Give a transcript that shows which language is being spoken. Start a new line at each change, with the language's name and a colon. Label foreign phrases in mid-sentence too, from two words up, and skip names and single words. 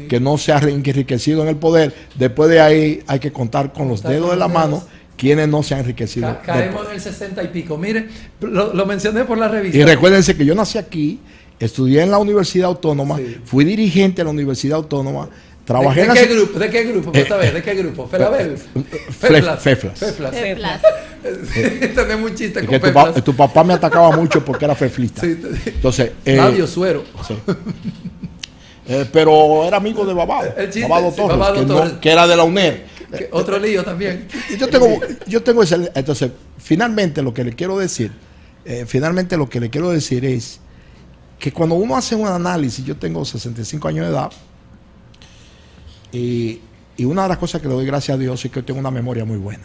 Spanish: que no se ha enriquecido en el poder, después de ahí hay que contar con los dedos de la mano quienes no se han enriquecido. Caemos en el 60 y pico. Mire, lo mencioné por la revista. Y recuérdense que yo nací aquí, estudié en la Universidad Autónoma, Sí. fui dirigente de la Universidad Autónoma, trabajé ¿De en la... qué grupo? ¿De qué grupo? Vamos a ver, ¿de qué grupo? ¿Felabel? Feflas. Feflas. Feflas. Tenemos un chiste Y con que Feflas. tu papá me atacaba mucho porque era feflista. Sí, Entonces, Flavio Suero. sí. Pero era amigo de Babado, El chiste, Babado sí, Torres, Babado que, Torres. que era de la UNER. Otro lío también. Y yo tengo ese, entonces, finalmente lo que le quiero decir es que cuando uno hace un análisis, yo tengo 65 años de edad, y una de las cosas que le doy gracias a Dios es que yo tengo una memoria muy buena.